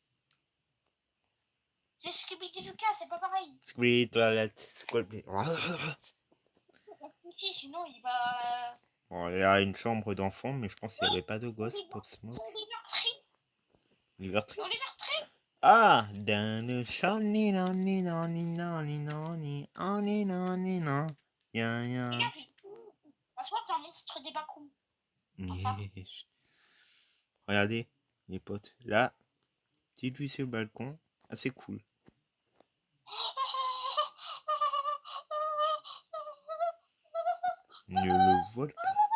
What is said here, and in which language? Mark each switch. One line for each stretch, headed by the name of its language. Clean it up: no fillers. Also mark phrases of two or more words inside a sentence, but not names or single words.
French: C'est Scooby-Doo Lucas, c'est pas pareil. Squid toilette. Squid. Si, sinon il va... Bon, il y a une chambre d'enfant, mais je pense qu'il n'y avait pas de gosse. Pop Smoke. Oliver Tree. Oliver Tree. Oliver Tree. Ah, dans le champ, ni non, ni non, ni non, ni non, ni non, ni non, ni non. Ya, ya. Regarde, la SWAT, c'est un monstre des backrooms. Yes. Regardez, les potes. Là, petite vue sur le balcon. Assez cool. Ne le vole pas.